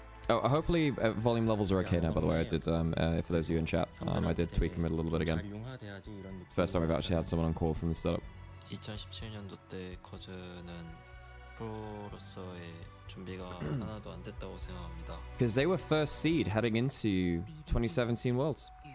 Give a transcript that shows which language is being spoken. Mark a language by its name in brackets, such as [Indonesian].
[English] Oh, hopefully volume levels are okay now, by the way. I did, for those of you in chat, I did tweak them a little bit again. It's the first time we've actually had someone on call from the setup. [Korean] 2017년도 때 커즈는 프로로서의 준비가 하나도 안 됐다고 생각합니다. [English] Because they were first seed heading into 2017 Worlds.